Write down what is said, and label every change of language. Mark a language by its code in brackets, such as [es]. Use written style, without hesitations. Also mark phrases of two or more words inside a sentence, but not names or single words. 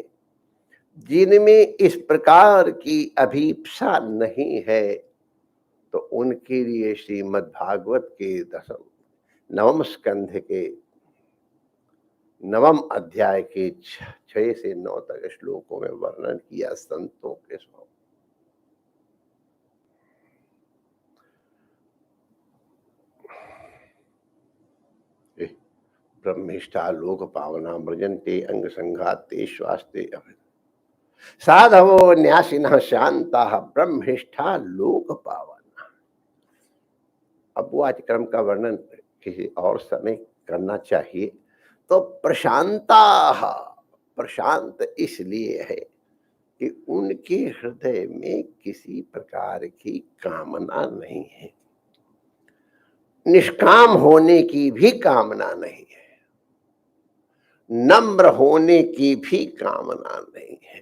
[hi] जिनमें इस प्रकार की अभीप्सा नहीं है, तो उनके लिए श्रीमद् भागवत के नवम स्कंध के नवम अध्याय के 6 से 9 तक श्लोकों में वर्णन किया संतों के स्वभाव। [sa] ब्रह्मिष्ठा लोक पावना मृजन्ते अंग संघाते श्वास्ते अभिन साधवो न्यासिनः शांताः ब्रह्मिष्ठा लोक पावना। [hi] अब वो आज क्रम का वर्णन किसी और समय करना चाहिए। तो प्रशांता, प्रशांत इसलिए है कि उनके हृदय में किसी प्रकार की कामना नहीं है, निष्काम होने की भी कामना नहीं है, नम्र होने की भी कामना नहीं है।